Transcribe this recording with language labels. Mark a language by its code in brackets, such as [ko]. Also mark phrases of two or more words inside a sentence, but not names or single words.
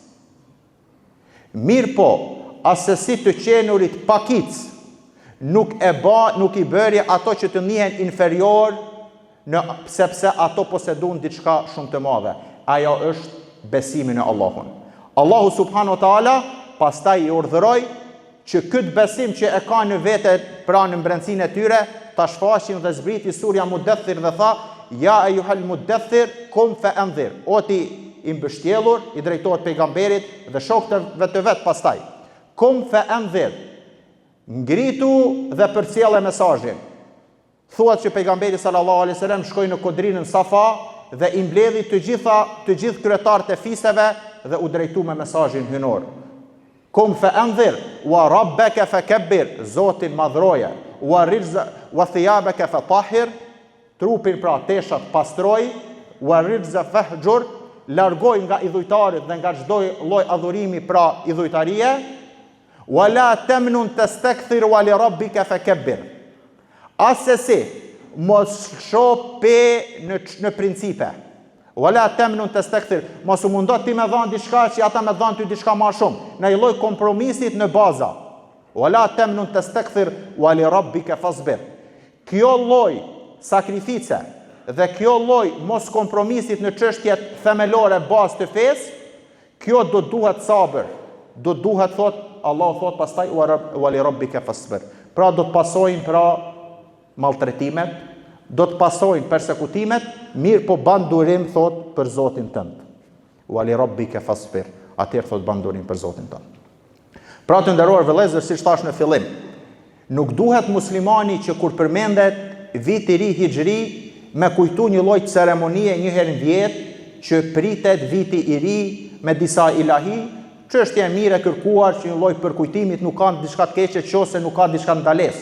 [sq] Mirë po, as sesi të qenurit pakic nuk i bëri ato që të njihen inferior, sepse ato posedun diçka shumë të madhe. Ajo është besimi në Allahun. Allahu [ar] subhanahu wa taala [sq] pastaj i urdhëroi që këtë besim që e ka në vete pra në brendsinë e tyre ta shfaqin dhe zbriti surja Mudaththir dhe tha: [ar] Ja ayyuhal mudaththir kum fa anzir. [sq] O ti i mbështjellur, i drejtohet pejgamberit dhe shokëve të vet pastaj. [ar] Kum fa anzir. [sq] Ngritu dhe përcjellë mesazhin. Thuat që pejgamberi [ar] sallallahu alaihi wasallam [sq] shkoi në kodrinën Safa dhe i mbledhi të gjithë kryetarët e fiseve dhe u drejtu me mesazhin hynor. [ar] Kum fa anzir wa rabbaka fakabbir, [sq] Zotin madhroje, [ar] wa thiyabaka fatahhir, [sq] trupin pra teshat pastroj, [ar] wa rijza fahjur, [sq] largoj nga idhujtarit dhe nga çdo lloj adhurimi pra idhujtarie, [ar] wa la tamnun tastakthir wa li rabbika fakabbir. [sq] Asesi, mos shoh në principe. [ar] Wala tamnun tastakthir, [sq] mos u mundot ti me dhënë diçka që ata me dhënë ty diçka më shumë, në një lloj kompromisit në baza. [ar] Wala tamnun tastakthir wa li rabbika fasbir. [sq] Kjo lloj sakrifice dhe kjo lloj mos kompromisit në çështjet themelore bazë të fesë, kjo do duhet sabër. Do duhet Allah thot pastaj [ar] wa li rabbika fasbir. [sq] Pra do të pasojnë pra maltretimet, do të pasojnë persekutimet, mirë po ban durim thot për Zotin tënd. [ar] Wa li rabbika fasbir. [sq] Atëherë thot ban durim për Zotin tënd. Pra të nderuar vëllezër, siç thash në fillim, nuk duhet muslimani që kur përmendet [ar] viti i ri hijri [sq] me kujtu një lloj ceremonie një herë në vjet që pritet viti i ri me disa ilahi, çështje e mirë e kërkuar që një lloj përkujtimit nuk ka diçka të keqe nëse nuk ka diçka ndalesë.